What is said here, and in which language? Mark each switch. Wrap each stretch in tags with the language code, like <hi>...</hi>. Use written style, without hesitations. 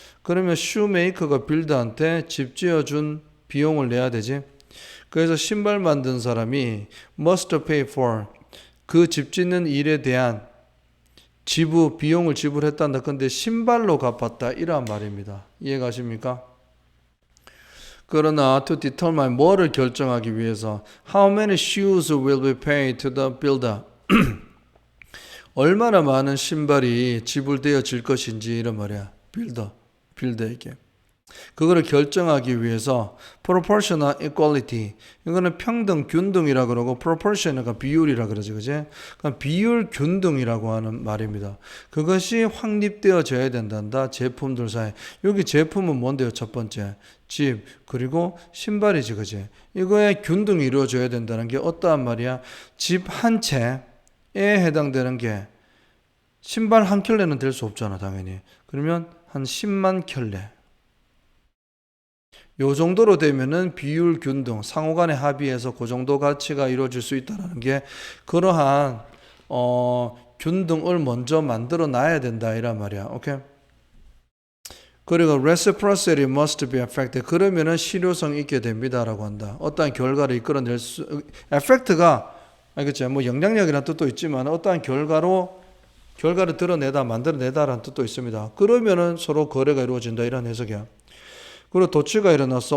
<ko>그러면 슈메이커가 빌드한테 집 지어준 비용을 내야 되지. 그래서 신발 만든 사람이</ko> <en>must pay for,</en> <ko>그 집 짓는 일에 대한 비용을 지불했단다. 근데 신발로 갚았다, 이러한 말입니다. 이해가십니까? 그러나</ko> <en>to determine,</en> <ko>뭐를 결정하기 위해서,</ko> <en>how many shoes will be paid to the builder,</en> <ko>얼마나 많은 신발이 지불되어질 것인지 이런 말이야. 빌더에게. 그거를 결정하기 위해서</ko> <en>proportional equality,</en> <ko>이거는 평등 균등이라 그러고 proportion가 비율이라 그러지, 그지? 그러니까 비율 균등이라고 하는 말입니다. 그것이 확립되어져야 된단다. 제품들 사이. 여기 제품은 뭔데요? 첫 번째 집, 그리고 신발이지, 그지? 이거에 균등이 이루어져야 된다는 게 어떠한 말이야? 집 한 채에 해당되는 게 신발 한 켤레는 될 수 없잖아, 당연히. 그러면 한 10만 켤레. 요 정도로 되면은 비율 균등, 상호 간의 합의에서 그 정도 가치가 이루어질 수 있다는 게 그러한 균등을 먼저 만들어 놔야 된다 이란 말이야. 오케이? 그리고</ko> <en>reciprocity must be effective.</en> <ko>그러면은 실효성이 있게 됩니다라고 한다. 어떠한 결과를 이끌어낼 수, effect가 알겠죠? 뭐 영향력이라는 뜻도 있지만 어떠한 결과를 드러내다, 만들어내다라는 뜻도 있습니다. 그러면은 서로 거래가 이루어진다 이런 해석이야. 그리고 도치가 일어났어.</ko>